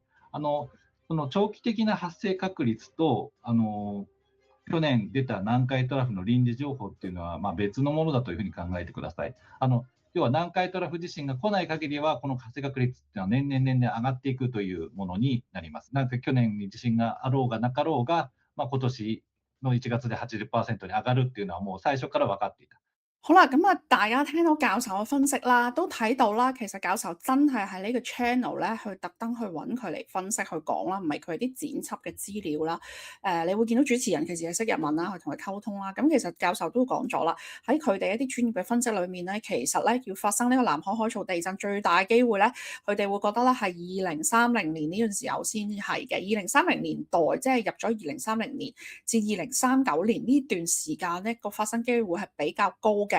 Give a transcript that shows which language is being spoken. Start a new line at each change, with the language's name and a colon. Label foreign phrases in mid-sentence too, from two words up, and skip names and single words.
Japanese: その長期的な発生確率と去年出た南海トラフの臨時情報っていうのは別のものだというふうに考えてください。要は南海トラフ地震が来ない限りはこの発生確率っていうのは年々上がっていくというものになります。なので去年に地震があろうがなかろうが、今年の1月で 80% に上がるっていうのはもう最初から分かっていた。
Cantonese: 好啦，咁大家聽到教授嘅分析啦，都睇到啦，其實教授真係喺呢個 channel 咧，去特登去揾佢嚟分析去講啦，唔係佢啲剪輯嘅資料啦。你會見到主持人其實係識日文啦，去同佢溝通啦。咁其實教授都講咗啦，喺佢哋一啲專業嘅分析裏面咧，其實咧要發生呢個南海海槽地震最大機會咧，佢哋會覺得咧係2030年呢段時候先係嘅。2030年代即係入咗2030年至2039年呢段時間咧，個發生機會係比較高嘅。